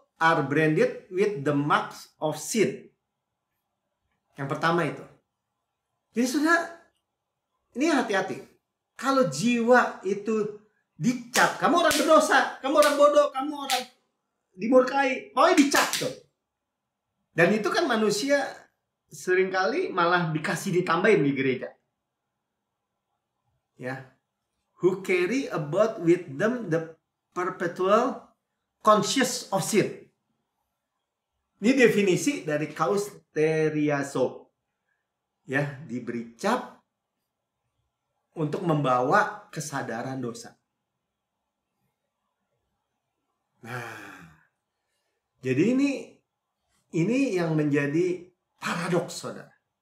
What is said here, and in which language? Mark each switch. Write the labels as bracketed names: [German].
[English] are branded with the marks of sin. [Indonesian] Yang pertama itu. Jadi saudara, ini hati-hati. Kalau jiwa itu dicap, kamu orang berdosa, kamu orang bodoh, kamu orang dimurkai, pokoknya dicap tuh. Dan itu kan manusia seringkali malah dikasih ditambahin di gereja. Ya. [English] Who carry about with them the perpetual conscious of sin. [Indonesian] Ini definisi dari kausteriazo. Ya, diberi cap untuk membawa kesadaran dosa. Nah, jadi ini yang menjadi paradoks, saudara.